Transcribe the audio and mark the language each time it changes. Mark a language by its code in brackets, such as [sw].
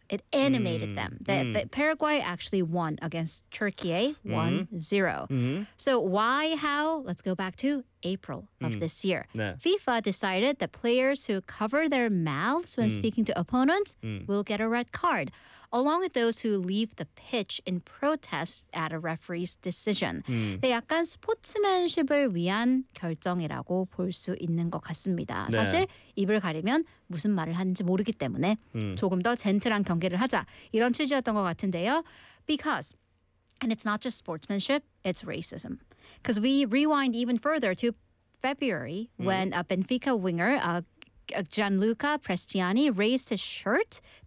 [en] It animated them. That Paraguay actually won against Turkey 1-0. So why, how? Let's go back to April of this year. FIFA decided that players who cover their mouths when speaking to opponents will get a red card, along with those who leave the pitch in protest at a referee's decision. [ko] 네, 약간 스포츠맨십을 위한 결정이라고 볼 수 있는 것 같습니다. 네. 사실 입을 가리면 무슨 말을 하는지 모르기 때문에 조금 더 젠틀한 경기를 하자 이런 취지였던 것 같은데요. [en] Because, and it's not just sportsmanship, it's racism. Because we rewind even further to February when a Benfica winger, Gianluca Prestiani raised his shirt to